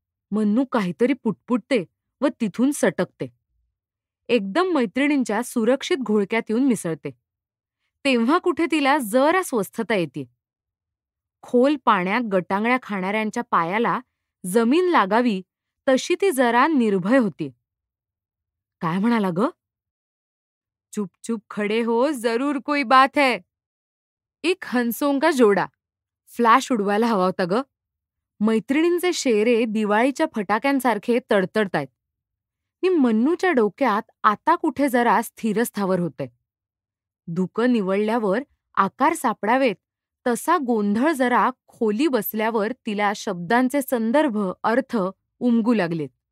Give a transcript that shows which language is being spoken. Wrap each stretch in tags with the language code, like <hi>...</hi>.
<mr>मन्नू काहीतरी पुटपुटते व तिथून सटकते. एकदम मैत्रिणींच्या सुरक्षित घोळक्यात येऊन मिसळते. तेव्हा कुठे तिला जरा स्वस्थता येते. खोल पाण्यात गटांगळ्या खाणाऱ्यांच्या पायाला जमीन लागावी तशी ती जरा निर्भय होती. काय म्हणाला ग?</mr> <hi>चुप चुप खडे हो, जरूर कोई बात है. एक हंसों का जोडा.</hi> <mr>फ्लॅश उडवायला हवा होता ग. मैत्रिणींचे शेरे दिवाळीच्या फटाक्यांसारखे तडतडतायत. नि मन्नूच्या डोक्यात आता कुठे जरा स्थिरस्थावर होतंय. धुकं निवळल्यावर आकार सापडावेत तसा गोंधळ जरा खोली बसल्यावर तिला शब्दांचे संदर्भ अर्थ उमगू लागलेत.</mr>